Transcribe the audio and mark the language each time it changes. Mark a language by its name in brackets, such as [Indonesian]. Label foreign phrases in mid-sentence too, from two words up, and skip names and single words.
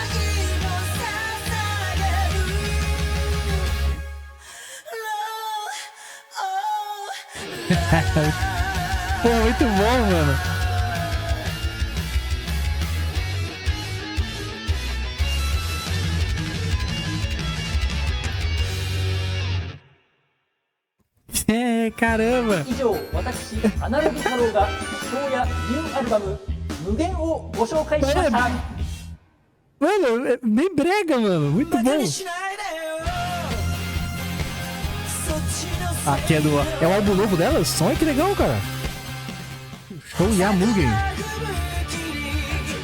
[Portuguese] Pô, muito bom, mano. Caramba! [Japanese] 以上、私、アナログ太郎がShouyaニューアルバム無限をご紹介しました。 [Portuguese] Mano, é bem brega, mano. Muito bom. Aqui é o álbum novo delas? Olha que legal, cara. Shouya Mugen.